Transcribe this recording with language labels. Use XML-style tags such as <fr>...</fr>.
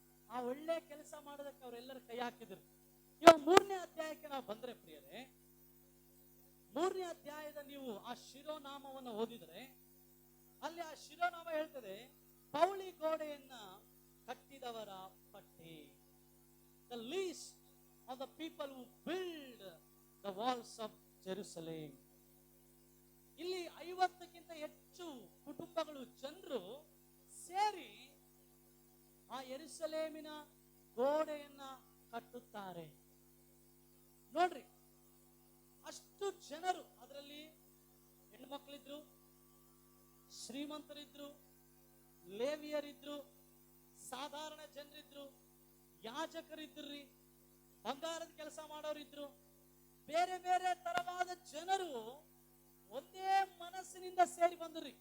<kn>ಆ ಒಳ್ಳೆ ಕೆಲಸ ಮಾಡೋದಕ್ಕೆ ಅವರೆಲ್ಲರೂ ಕೈ ಹಾಕಿದ್ರು. ಇವಾಗ 3ನೇ ಅಧ್ಯಾಯಕ್ಕೆ ನಾವು ಬಂದ್ರೆ ಪ್ರಿಯರೇ, 3ನೇ ಅಧ್ಯಾಯದ ನೀವು ಆ ಶಿರೋನಾಮವನ್ನು ಓದಿದ್ರೆ ಅಲ್ಲಿ ಆ ಶಿರೋನಾಮ ಹೇಳ್ತದೆ, ಪೌಳಿ ಗೋಡೆಯನ್ನ ಕಟ್ಟಿದವರ ಪಟ್ಟಿ.</kn> <en>The list of the people who build the walls of Jerusalem.</en> <kn>ಇಲ್ಲಿ 50ಕ್ಕಿಂತ ಹೆಚ್ಚು ಕುಟುಂಬಗಳು, ಜನರು ಸೇರಿ ಆ ಯೆರೂಸಲೇಮಿನ ಗೋಡೆಯನ್ನ ಕಟ್ಟುತ್ತಾರೆ. ನೋಡ್ರಿ, ಅಷ್ಟು ಜನರು, ಅದರಲ್ಲಿ ಹೆಣ್ಮಕ್ಳಿದ್ರು, ಶ್ರೀಮಂತರಿದ್ರು, ಲೇವಿಯರಿದ್ರು, ಸಾಧಾರಣ ಜನರಿದ್ರು, ಯಾಜಕರಿದ್ರಿ, ಬಂಗಾರದ ಕೆಲಸ ಮಾಡೋರಿದ್ರು, ಬೇರೆ ಬೇರೆ ತರವಾದ ಜನರು ಒಂದೇ ಮನಸ್ಸಿನಿಂದ ಸೇರಿ ಬಂದ್ರಿ.</kn>